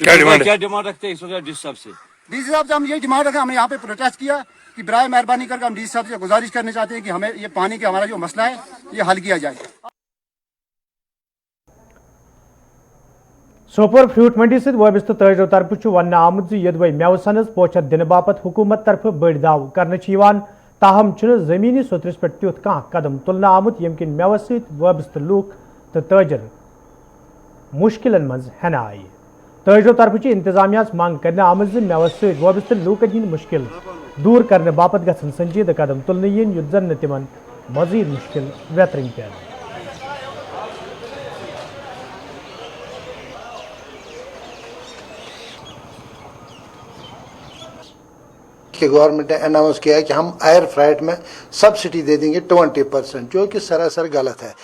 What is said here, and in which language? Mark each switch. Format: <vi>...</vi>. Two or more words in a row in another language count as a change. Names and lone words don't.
<ur>کیا ڈیمانڈ رکھتے ہیں اس وقت ڈی صاحب سے ڈی سی صاحب سے ہم یہ ڈیمانڈ رکھے ہم نے یہاں پہ پروٹیسٹ کیا کہ برائے مہربانی کر کے ہم ڈی سی صاحب سے گزارش کرنا چاہتے ہیں کہ ہمیں یہ پانی کا ہمارا جو مسئلہ ہے یہ حل کیا جائے</ur> <ks>سوپور فروٹ منڈی ست وابستہ تاجرو طرف ون آمت یدوے میو سنز پوچھت دن باپت حکومت طرف بڑ دعو کرنے تاہم زمینی سترس پہ تیت کان قدم تلنہ آمت یم کن میو ست وابستہ لوک تو تاجر مشکلن مز ہینہ آئی تاجرو طرف انتظامیہ منگ کرنے آمت میو ست وابستہ لوکن ہند مشکل دور کرنے باپت گھن سنجیدہ قدم تلنہ ین یُتھ زن تمن مزید مشکل ویترن پہ</ks> <ur>کہ گورنمنٹ نے اناؤنس کیا ہے کہ ہم</ur> <en>air freight</en> <ur>میں سبسڈی دے دیں گے 20%، جو کہ سراسر غلط ہے.</ur>